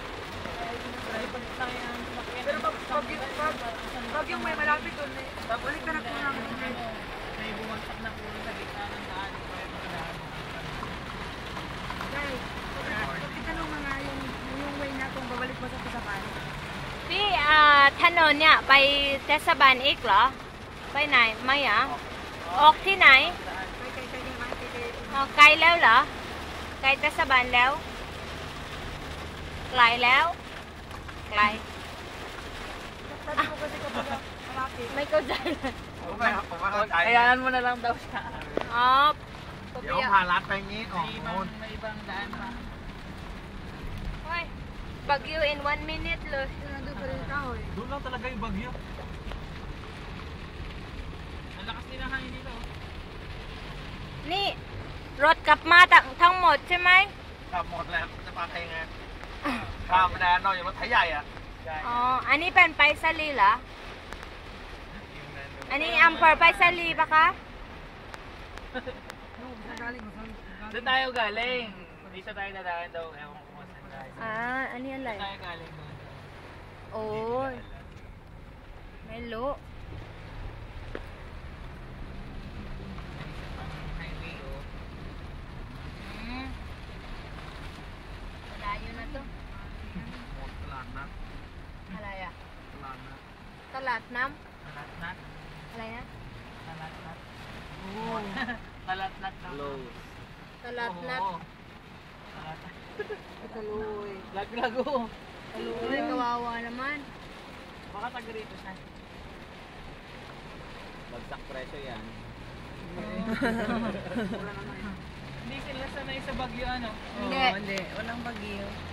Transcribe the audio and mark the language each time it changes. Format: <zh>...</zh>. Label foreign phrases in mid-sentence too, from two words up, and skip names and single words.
<tl>Pero pag yung may malapit doon eh, balik ka na po namin. May bumagsak na po sa gitna ng daan. Guys, itanong mo nga yung way na kung babalik mo sa Pisapan.</tl> <th>พี่ถนนเนี่ยไปเทศบาลอีกเหรอไปไหนไม่อ่ะออกที่ไหน Kay อ๋อไกลแล้วเหรอไกลเทศบาลแล้วไกลแล้วไกล</th> <tl>Sabi mo kasi kapag malapit.</tl> <th>ไม่เข้าใจเลย ผมว่าเข้าใจ</th> <tl>Hayaan mo na lang daw siya.</tl> <th>อ๋อ เดี๋ยวพาลัดไปงี้ก่อน</th> <tl>may ibang daan pa.</tl> <en>โอ้ย Baguio in 1 minute เลย</en> <tl>Nandun pa rin ikaw eh. Doon lang talaga yung bagyo. Ang lakas din ang hangin dito.</tl> <th>นี่รถกลับมาทั้งหมดใช่ไหม ขับหมดแล้วจะมาใครไงข้ามแดนนอกจากรถไถใหญ่อ่ะ อ๋ออันนี้เป็นไปสลีเหรออันนี้อำเภอไปสลีปะคะ</th> <tl>Saan galing mo? Doon tayo galing. Dito tayo dadaan daw. Ewan ko kung saan tayo.</tl> <th>อันนี้อะไร</th> <tl>Tayo galing doon. โอ้ยไม่รู้ Highway oh.</tl> <th>อืมลาอยู่นะตุ๊ หมดตลาดนัด อะไรอ่ะ ตลาดนัด ตลาดน้ ตลาดนัด ำอะไรนะ ตลาดนัดโอ้ตลาดนัดโล ตลาดนัด ตลาดนัด</th> <tl>Kaloy. Laglago. Uy, kawawa naman. Baka taga rito siya. Bagsak presyo yan. Hindi sila sanay sa Bagyo ano? Hindi. Hindi, walang bagyo.</tl>